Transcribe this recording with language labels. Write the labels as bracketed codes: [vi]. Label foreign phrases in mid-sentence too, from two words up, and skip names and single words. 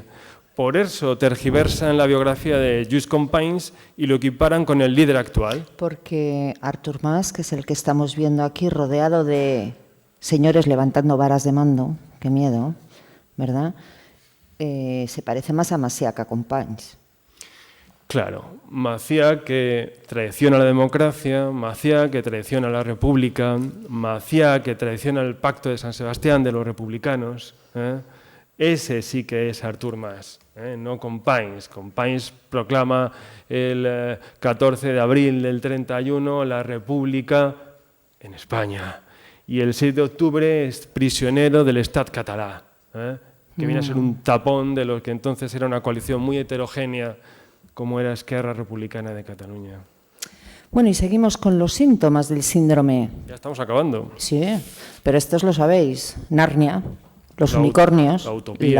[es] Por eso tergiversan la biografía de Lluís Companys y lo equiparan con el líder actual. Porque Artur Mas, que es el que estamos viendo aquí, rodeado de señores levantando varas de mando, qué miedo, ¿verdad? Se parece más a Macià que a Companys. Claro, Macià que traiciona la democracia, Macià que traiciona la república, Macià que traiciona el pacto de San Sebastián de los republicanos. Ese sí que es Artur Mas, no Companys. Companys proclama el 14 de abril del 31 la república en España. Y el 6 de octubre es prisionero del Estat català, que viene a ser un tapón de lo que entonces era una coalición muy heterogénea, como era Esquerra Republicana de Cataluña. Bueno, y seguimos con los síntomas del síndrome. Ya estamos acabando. Sí, pero estos lo sabéis. Narnia, los unicornios, la utopía.